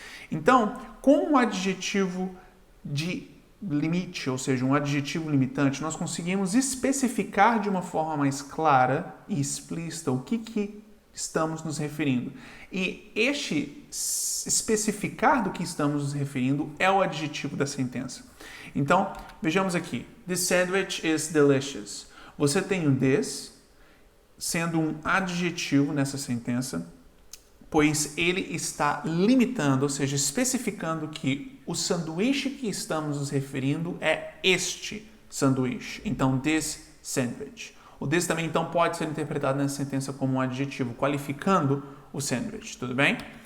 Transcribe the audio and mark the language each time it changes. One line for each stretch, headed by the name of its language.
Portuguese: Então, com um adjetivo de limite, ou seja, um adjetivo limitante, nós conseguimos especificar de uma forma mais clara e explícita o que estamos nos referindo. E este especificar do que estamos nos referindo é o adjetivo da sentença. Então, vejamos aqui.
English: This sandwich is delicious.
Portuguese: Você tem o this sendo um adjetivo nessa sentença, pois ele está limitando, ou seja, especificando que o sanduíche que estamos nos referindo é este sanduíche. Então, this sandwich. O this também, então, pode ser interpretado nessa sentença como um adjetivo, qualificando o sandwich, tudo bem?